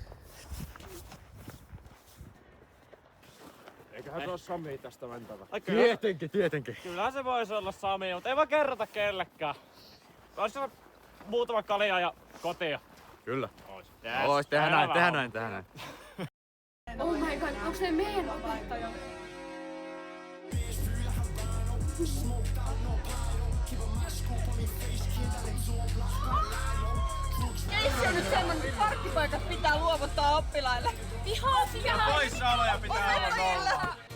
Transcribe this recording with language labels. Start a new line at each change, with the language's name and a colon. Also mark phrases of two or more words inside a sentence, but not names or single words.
Finnish: Eiköhän se ole Sami tästä mentävä. Tietenkin. Kyllähän se voisi olla Sami, mutta ei vaan kerrota kellekään. Ois se muutama kalja ja kotia? Kyllä.
English: Yes,
Finnish: tehdään näin.
English: Oh my god,
Finnish: onks ne meidän opettaja? Keissi on nyt semmonen, että parkkipaikat pitää luovuttaa oppilaille. Vihaa sinä! Poissaoloja pitää olla nolla.